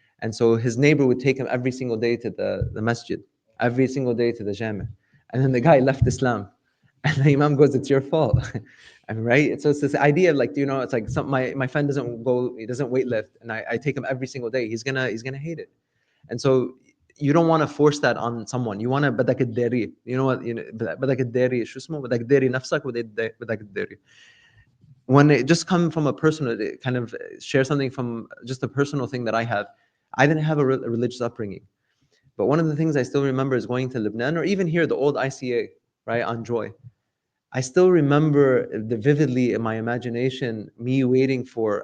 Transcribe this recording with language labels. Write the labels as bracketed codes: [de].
[en] And so his neighbor would take him every single day to the masjid, every single day to the jami. And then the guy left Islam. And the Imam goes, it's your fault. I mean, right? So it's this idea of like, you know, it's like my friend doesn't go, he doesn't weight lift, and I take him every single day. He's gonna hate it. And so you don't want to force that on someone. You want to [ar] بدك تداري. [en] You know what? You know, [ar] بدك تداري شو اسمه؟ بدك تداري نفسك بدك تداري. [en] When it just come from a personal, it kind of share something from just a personal thing that I have. I didn't have a religious upbringing, but one of the things I still remember is going to Lebanon, or even here, the old ICA, right, on Joy. I still remember vividly in my imagination me waiting for.